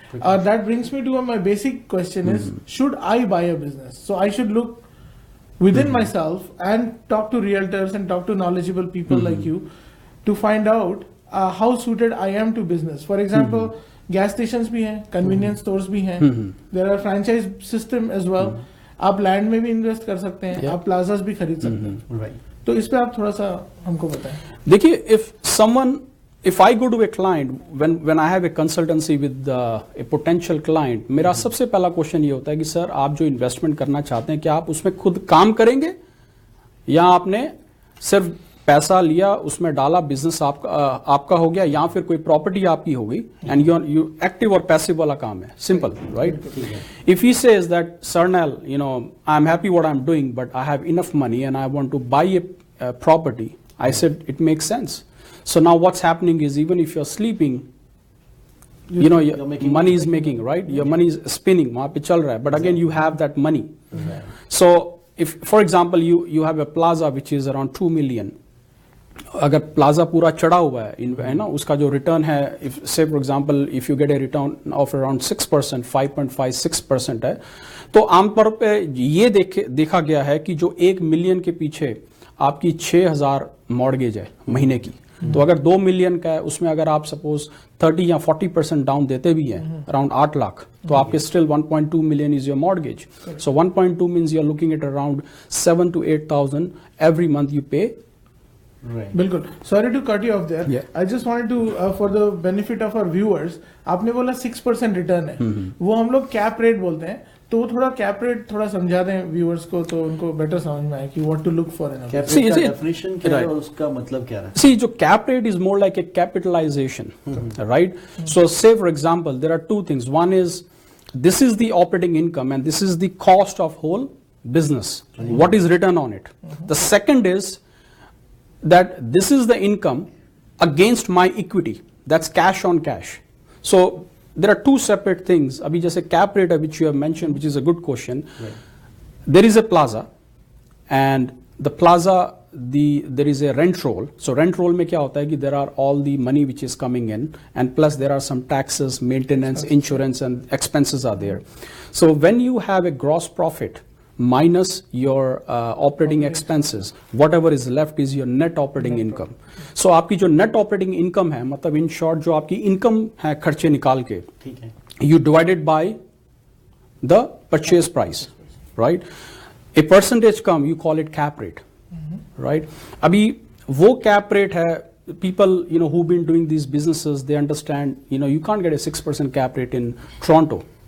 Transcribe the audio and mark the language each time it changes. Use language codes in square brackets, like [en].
[en] That brings me to my basic question is, should I buy a business? So I should look within myself and talk to realtors and talk to knowledgeable people like you to find out how suited I am to business. For example, gas stations [hi] भी हैं, [en] convenience stores भी हैं, there are franchise system as well. [hi] आप land में भी invest कर सकते हैं, आप plazas भी खरीद सकते हैं. तो इस पे आप थोड़ा सा हमको बताएं. देखिए, [en] if I go to a client, when I have a consultancy with a potential client, [hi] मेरा सबसे पहला क्वेश्चन ये होता है कि सर, आप जो इन्वेस्टमेंट करना चाहते हैं, क्या आप उसमें खुद काम करेंगे, या आपने सिर्फ पैसा लिया, उसमें डाला, बिजनेस आपका हो गया, या फिर कोई प्रॉपर्टी आपकी हो गई, एंड यू एक्टिव और पैसिव वाला काम है. Simple, right? [en] If he says that, Sernal, I am happy what I am doing, but I have enough money and I want to buy a property, I said it makes sense. So now what's happening is, even if you're sleeping, your money is making, right? Your money is spinning, [hi] वहाँ पे चल रहा है, [en] but again you have that money. So if, for example, you have a plaza which is around 2 million, [hi] अगर plaza पूरा चढ़ा हुआ है ना, उसका जो रिटर्न है, [en] say for example if you get a return of around 6%, [hi] 5.56% है, तो आमतौर पे ये देखा गया है कि जो 1 मिलियन के पीछे आपकी 6,000 मॉर्गेज है महीने की, तो अगर 2 मिलियन का है, उसमें अगर आप सपोज 30 या 40% डाउन देते भी हैं, अराउंड 8 लाख, तो आपके still 1.2 million [en] Is your mortgage. So 1.2 means you are looking at around 7,000 to 8,000 every month you pay. [hi] बिल्कुल. [en] sorry to cut you off there, I just wanted to for the benefit of our viewers, [hi] आपने बोला 6% return है, वो हम लोग cap rate बोलते हैं. तो थोड़ा कैप रेट थोड़ा समझा दें व्यूअर्स को तो उनको बेटर समझ में आए कि [en] what to look for in [hi] cap rate का डेफिनेशन क्या है और उसका मतलब क्या है? [en] See, जो cap rate is more like a capitalization, right? So say for example, there are two things. One is this is the operating income and this is the cost of whole business. What is written on it? The second is that this is the income against my equity. That's cash on cash. So there are two separate things. [hi] Abhi jaise [en] cap rate which you have mentioned, which is a good question. Right. There is a plaza, and the plaza, there is a rent roll. So rent roll [hi] mein kya hota hai ki [en] there are all the money which is coming in, and plus there are some taxes, maintenance, insurance, and expenses are there. So when you have a gross profit minus your operating expenses, whatever is left is your net operating income. [hi] So आपकी जो net operating income है, मतलब [en] in short [hi] जो आपकी income है खर्चे निकाल के, ठीक है, [en] you divide it by the purchase price, right? A percentage come, you call it cap rate, right? [hi] अभी वो [en] cap rate है, people who've been doing these businesses, they understand, you can't get a 6% cap rate in Toronto.